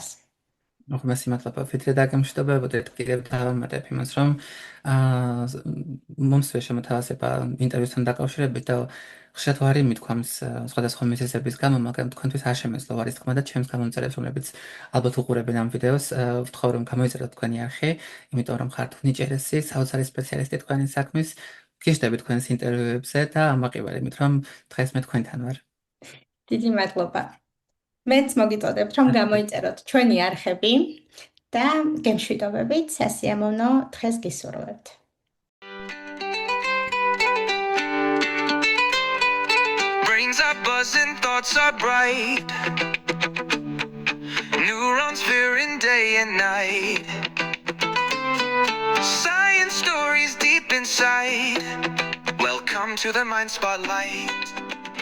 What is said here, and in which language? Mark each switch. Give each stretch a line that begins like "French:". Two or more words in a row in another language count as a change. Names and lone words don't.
Georgian: უღმესი მადლობა, ვიდრე დაგემშვიდობებოდეთ, კიდევ დავამატებ იმას, რომ მომსვე შემოთავაზება ინტერვიუსთან დაკავშირებით და ხშირად ვარ მithქვამს სხვადასხვა მიზეზების გამო, მაგრამ თქვენთვის არ შემეძლო ვარის თქმა და ჩემს გამომწერებს, რომლებიც ალბათ უყურებენ ამ ვიდეოს, ვთხოვ რომ გამოიწეროთ თქვენი არხი, იმიტომ რომ ხართ უნიჭერესი, საოცარი სპეციალისტი თქვენი საქმის, გიშდებით თქვენს ინტერვიუებზე და ამაყივარ იმით, რომ დღეს მე თქვენთან ვარ. დიდი მადლობა. მეც მოგიწოდებთ, რომ გამოიწეროთ ჩვენი არხები და გემშვიდობებით სასიამოვნო დღეს გისურვებთ.
English: Brains are buzzing, thoughts are bright. Neurons firing day and night. Science stories deep inside. Welcome to the Mind Spotlight.